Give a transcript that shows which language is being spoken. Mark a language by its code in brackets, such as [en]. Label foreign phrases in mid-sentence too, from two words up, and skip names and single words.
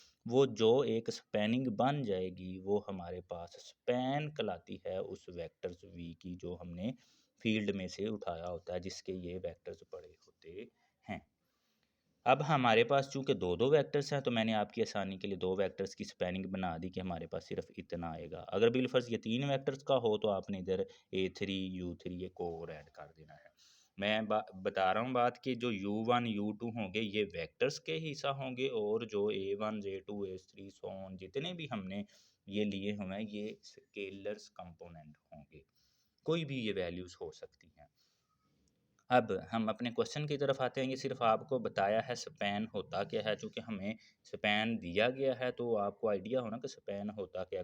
[hi] वो जो एक स्पैनिंग बन जाएगी वो हमारे पास स्पैन कहलाती है उस वेक्टर्स वी की जो हमने फील्ड में से उठाया होता है, जिसके ये वेक्टर्स बड़े होते हैं। अब हमारे पास चूँकि दो दो वेक्टर्स हैं तो मैंने आपकी आसानी के लिए दो वेक्टर्स की स्पैनिंग बना दी कि हमारे पास सिर्फ इतना आएगा। अगर बिलफर्ज ये तीन वेक्टर्स का हो तो आपने इधर a3 u3 एक और ऐड कर देना है। मैं बता रहा हूँ बात कि जो u1 u2 होंगे ये वेक्टर्स के हिस्सा होंगे, और जो a1 a2 a3 [en] so on [hi] जितने भी हमने ये लिए हुए हैं ये [en] scalars component [hi] होंगे, कोई भी ये वैल्यूज़ हो सकती हैं। अब हम अपने क्वेश्चन की तरफ आते हैं। ये सिर्फ आपको बताया है स्पैन होता क्या है, चूँकि हमें स्पैन दिया गया है तो आपको आइडिया हो ना कि स्पैन होता क्या है।